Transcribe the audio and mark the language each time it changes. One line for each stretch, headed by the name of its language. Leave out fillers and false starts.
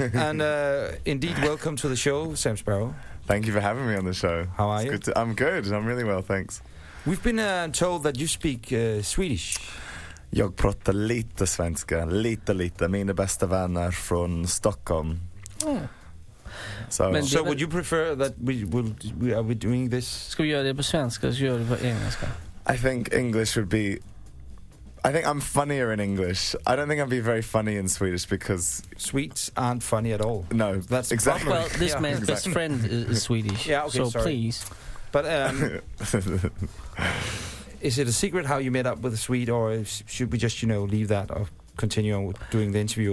English: And indeed, welcome to the show, Sam Sparrow. Thank you for having me on the show. How are you? I'm good. I'm really well, thanks. We've been told that you speak Swedish.
Swedish: Jag pratar lite svenska, lite. Mina bästa vänner från Stockholm.
English: Yeah. So would you prefer that we are doing this?
Swedish: Ska vi göra det på svenska, ska vi göra det på engelska?
English: I think English would be... I think I'm funnier in English. I don't think I'd be very funny in Swedish because... Swedes aren't funny at all. No, that's exactly. Well, this yeah. man's exactly. best friend is Swedish. Yeah, okay, so sorry. Please. But, Is it a secret how you met up with a Swede, or should we just, you know, leave that or continue on doing the interview?